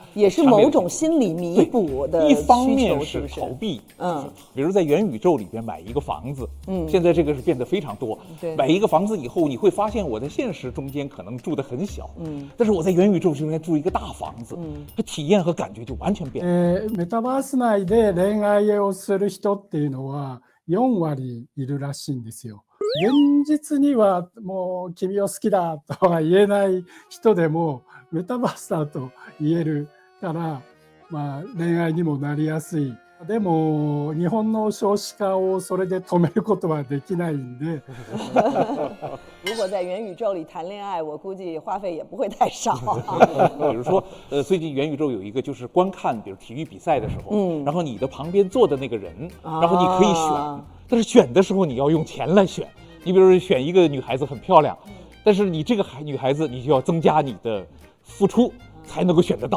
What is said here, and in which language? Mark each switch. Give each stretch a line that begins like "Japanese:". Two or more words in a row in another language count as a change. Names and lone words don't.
Chinese: 也是某种心理弥补的需求。一方面是逃避，比如在元宇宙里边买一个房子，现在这个是变得非常多。买一个房子以后，你会发现我在现实中间可能住得很小，但是我在元宇宙中间住一个大房子，这体验和感觉就完全变了。
Japanese: メタバース内で恋愛をする人っていうのは4割いるらしいんですよ。現実にはもう君を好きだとは言えない人でもメタバースだと言えるから、恋愛にもなりやすい。でも日本の少子化をそれで止めることはできないんで。
Chinese: 如果在元宇宙里谈恋爱，我估计花费也不会太少。比如说，最近元宇宙有一个就是观看，比如体育比赛的时候，然后你的旁边坐的那个人，然后你可以选，但是选的时候你要用钱来选。你比如说选一个女孩子很漂亮，但是你这个女孩子你就要增加你的付出才能够选得到。